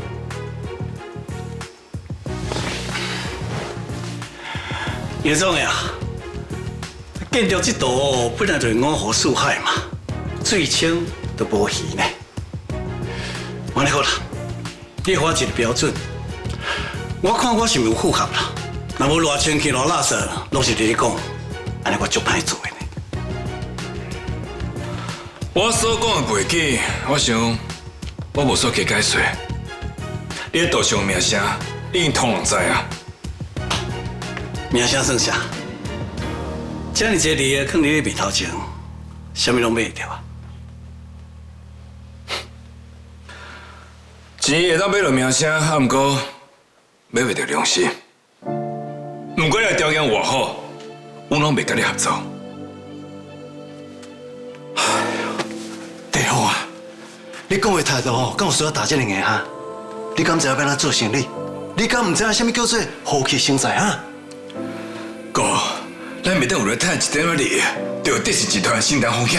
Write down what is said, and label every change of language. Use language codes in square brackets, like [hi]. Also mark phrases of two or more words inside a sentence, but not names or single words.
[nan] 葉總呀，建築這道本來就是五湖四海嘛，最清都無魚呢。安尼好啦，你給我一個標準。我看我是毋是有符合啦，若無偌清氣偌垃圾，攏是你講，安尼我足歹做的呢。我所講的袂記，我想我無所加解釋。你的道上名聲已經通人知啊。名聲算啥？這麼濟利益放你的面頭前，啥物攏買得着啊？錢會當買落名聲，啊，毋過買袂着良心。毋過你的條件偌好，我攏袂甲你合作。德豐啊，你講的態度哦，敢有需要打這兩個哈？你敢知影要怎做生意？你敢唔知影什麼叫做和氣生財啊？哥，咱袂當為了賺一點仔利益，就德信集團的承擔風險。